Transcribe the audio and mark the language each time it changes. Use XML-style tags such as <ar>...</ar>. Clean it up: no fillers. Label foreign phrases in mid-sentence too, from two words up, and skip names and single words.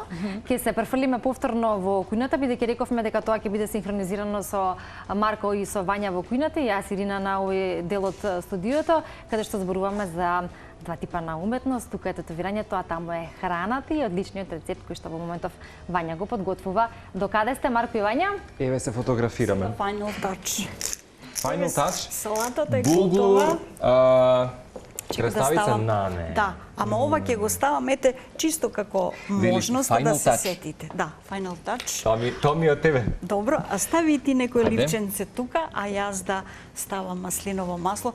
<mk>Ќе се префрлиме повторно во кујната, бидејќи рековме дека тоа ќе биде синхронизирано со Марко и со Вања во кујната и јас, Ирина, на овој дел од студиото, каде што зборуваме за два типа на уметност, тука е тетовирањето, а таму е храната и одличниот рецепт кој што во моментов Вања го подготвува. До каде сте, Марко и Вања? Еве се фотографираме.</mk> <en>Final touch. Final touch?</en> <mk>Салатата е готова. Краставица нане. Да, ама ова ќе го ставам, ете, чисто како можност да се сетите.</mk> <en>Да, final touch.</en> <mk>Тоа ми од тебе. Добро, а стави и ти некој липченце тука, а јас да ставам маслиново масло.</mk>